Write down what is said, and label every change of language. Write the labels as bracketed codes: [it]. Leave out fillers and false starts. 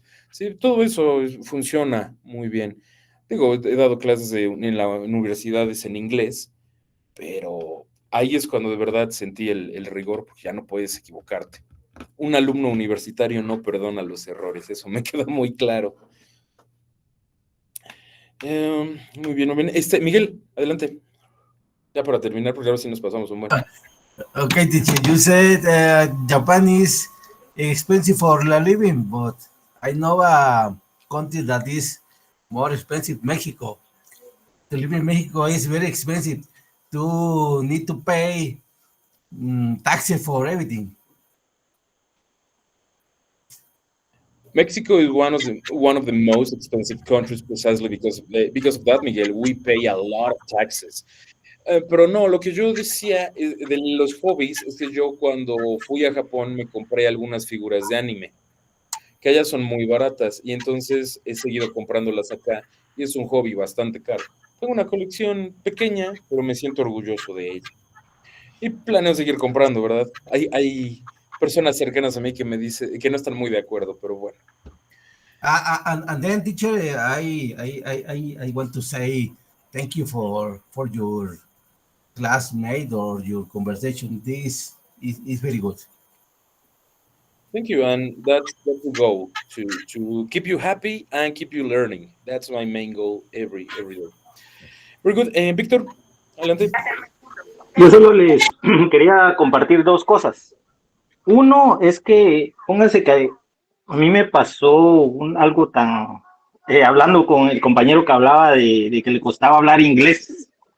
[es] Sí, todo eso funciona muy bien. Digo, he dado clases en las universidades en inglés, pero ahí es cuando de verdad sentí el rigor, porque ya no puedes equivocarte. Un alumno universitario no perdona los errores, eso me queda muy claro. Muy bien, muy bien. Miguel, adelante. Ya para terminar, porque ahora sí nos pasamos un buen. [en] Okay, teacher, you said Japan is expensive for living, but I know a country that is more expensive, Mexico. To live in Mexico is very expensive. To need to pay taxes for everything. Mexico is one of the most expensive countries precisely because of that, Miguel. We pay a lot of taxes. [es] Pero no, lo que yo decía de los hobbies es que yo cuando fui a Japón me compré algunas figuras de anime, que allá son muy baratas, y entonces he seguido comprándolas acá, y es un hobby bastante caro. Tengo una colección pequeña, pero me siento orgulloso de ella. Y planeo seguir comprando, ¿verdad? Hay personas cercanas a mí que me dicen que no están muy de acuerdo, pero bueno. [en] And then, teacher, I want to say thank you for your classmate or your conversation. This is very good. Thank you, and that's the goal, to keep you happy and keep you learning. That's my main goal every day. Very good. Víctor, [es] adelante. Yo solo les quería compartir dos cosas. Uno es que, pónganse que a mí me pasó algo tan... hablando con el compañero que hablaba de que le costaba hablar inglés.